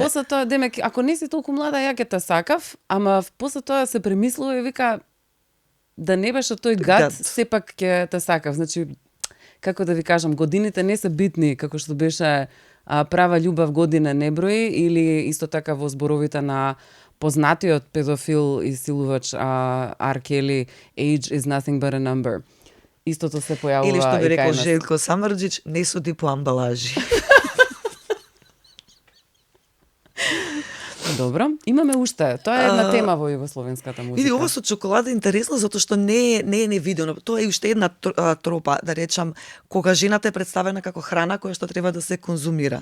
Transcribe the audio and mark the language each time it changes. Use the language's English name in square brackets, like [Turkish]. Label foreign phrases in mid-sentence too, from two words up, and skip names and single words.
[Macedonian] после тоа, демек, ако не си толку млада, ја ќе те сакав, ама после тоа се премислува и вика, да не беше тој гад, Гад. сепак ќе те сакав. Значи, како да ви кажам, годините не се битни, како што беше права љубав година не брои, или исто така во зборовите на познатиот педофил и силувач R. [English] Kelly, Age is nothing but a number. [Macedonian] Истото се појавува или што би и рекол кај нас. Желко Самарџич, не суди по амбалажи. Добро, имаме уште. Тоа е една тема во југословенската музика. Види, ова со чоколада е интересно затоа што не е невидено. Тоа е уште една тропа, да речам, кога жената е представена како храна која што треба да се конзумира.